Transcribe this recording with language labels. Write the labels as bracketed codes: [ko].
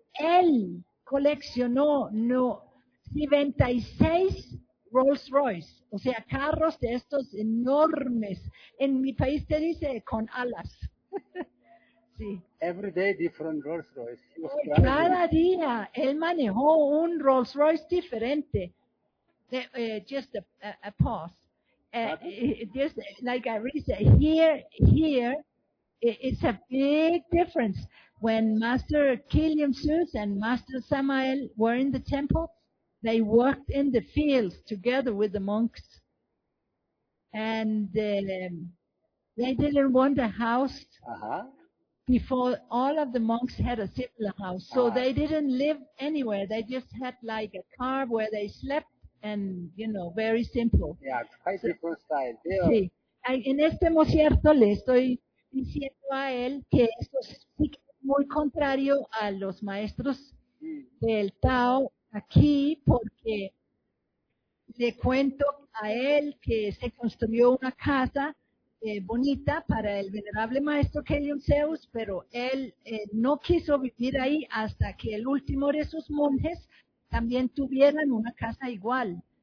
[es] Él coleccionó 96 Rolls Royce, o sea, carros de estos enormes. En mi país te dice con alas. Sí. [en] Every day different Rolls Royce. [es] Cada día él manejó un Rolls Royce diferente. [en] Just a pause. Just like I really said, here it's a big difference. When Master Killiam Suess and Master Samael were in the temple, they worked in the fields together with the monks, and they didn't want a house before all of the monks had a similar house. So they didn't live anywhere. They just had like a car where they slept, and you know, very simple. Yeah, quite different style. [es] Sí, en este momento le estoy diciendo a él que esto sí que es muy contrario a los maestros del Tao. Aquí porque le cuento a él que se construyó una casa bonita para el venerable maestro Killiam Suess, pero él no quiso vivir ahí hasta que el último de sus monjes también tuvieran una casa igual.